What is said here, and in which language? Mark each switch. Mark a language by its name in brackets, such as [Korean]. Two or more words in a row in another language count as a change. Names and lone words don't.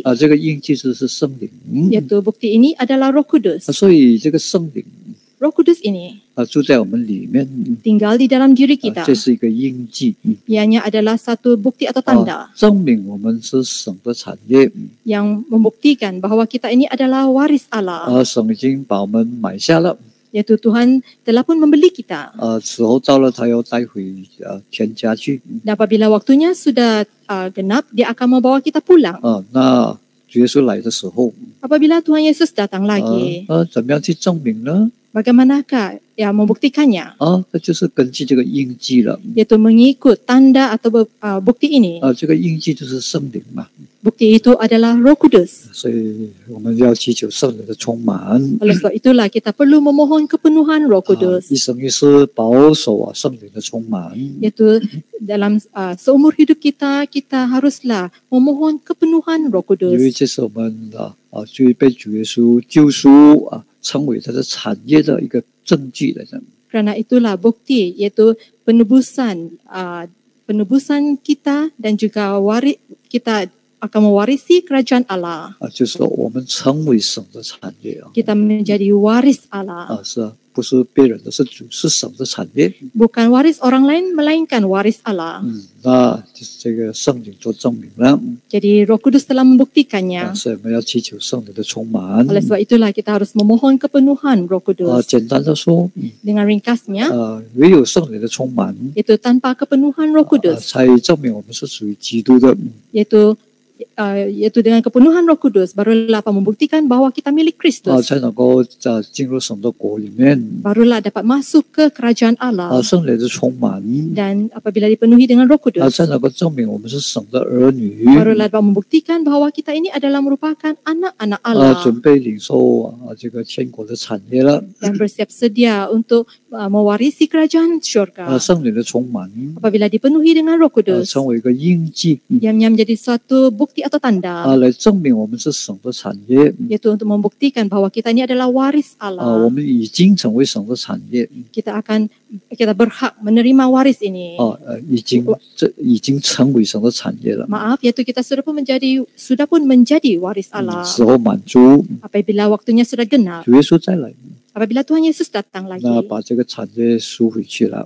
[Chinese] 这个印记就是圣灵， [Malay] iaitu bukti ini adalah Roh Kudus. [Chinese] 所以这个圣灵 [Malay] Roh Kudus ini [Chinese] 住在我们里面， [Malay] tinggal di dalam diri kita. [Chinese] 这是一个印记， [Malay] Ianya adalah satu bukti atau tanda [Chinese] 证明我们是神的产业， [Malay] yang membuktikan bahawa kita ini adalah waris Allah. [Chinese] 神已经把我们买下了， [Malay] Iaitu Tuhan telah pun membeli kita. [Chinese] 时候到了，他要带回天家去。 [Malay] Dan apabila waktunya sudah genap, dia akan membawa kita pulang. [Chinese] 那主耶稣来的时候， [Malay] Apabila Tuhan Yesus datang lagi, [Chinese] 怎么样去证明呢？ [Malay] bagaimanakah membuktikannya? [Chinese] 这就是根据这个印记了。 [Malay] Iaitu mengikut tanda atau bukti ini. [Chinese] 这个印记就是圣灵嘛， [Malay] Bukti itu adalah Roh Kudus. [Chinese] 所以我们要祈求圣灵的充满。 [Malay] Oleh sebab itulah kita perlu memohon kepenuhan Roh Kudus. [Chinese] 一生一世保守圣灵的充满。 [Malay] Iaitu dalam seumur hidup kita, kita haruslah memohon kepenuhan Roh [Chinese] 因为 [Malay] Kudus. [Chinese] 这是我们就被主耶稣救赎成为他的产业的一个证据来着。 [Malay] Kerana itulah bukti, iaitu penebusan kita dan juga waris kita akan mewarisi kerajaan Allah. [Chinese] 就是说我们成为神的产业啊。 [Malay] Kita menjadi waris Allah. [Chinese] 是啊，不是别人的，是主，是神的产业。 [Malay] Bukan waris orang lain, melainkan waris Allah. [Chinese] 那就是这个圣灵做证明了。 [Malay] Jadi Roh Kudus telah membuktikannya. [Chinese] 所以我们要祈求圣灵的充满。 [Malay] Oleh sebab itulah kita harus memohon kepenuhan Roh Kudus. [Chinese] 简单的说， [Malay] Dengan ringkasnya, [Chinese] 唯有圣灵的充满， [Malay] itu tanpa kepenuhan Roh Kudus, [Chinese] 才证明我们是属于基督的。 [Malay] yaitu dengan kepenuhan Roh Kudus, barulah dapat membuktikan bahawa kita milik Kristus. [Chinese] 才能够进入神的国里面。 [Malay] Barulah dapat masuk ke kerajaan Allah. [Chinese] 圣灵的充满， [Malay] Dan apabila dipenuhi dengan Roh Kudus, [Chinese] 才能够证明我们是神的儿女。 [Malay] barulah dapat membuktikan bahawa kita ini adalah merupakan anak-anak Allah. [Chinese] 准备领受这个天国的产业了。 [Malay] Dan bersiap sedia untuk mewarisi kerajaan syurga. [Chinese] 圣灵的充满， [Malay] Apabila dipenuhi dengan Roh Kudus, [Chinese] 成为一个印记， [Malay] yang menjadi suatu bukti atau tanda, [Chinese] 来证明我们是神的产业。 [Malay] yaitu untuk membuktikan bahawa kita ini adalah waris [Chinese] 我 [Malay] Allah. [Chinese] 们已经成为神的产业。 [Malay] Kita berhak menerima waris ini. [Chinese] 已经成为神的产业了。 [Malay] Maaf, yaitu kita sudah pun menjadi waris Allah. [Chinese] 时候满足， [Malay] Apabila waktunya sudah genap, [Chinese] 主耶稣再来， [Malay] apabila Tuhan Yesus datang lagi, [Chinese] 那把这个产业赎回去了。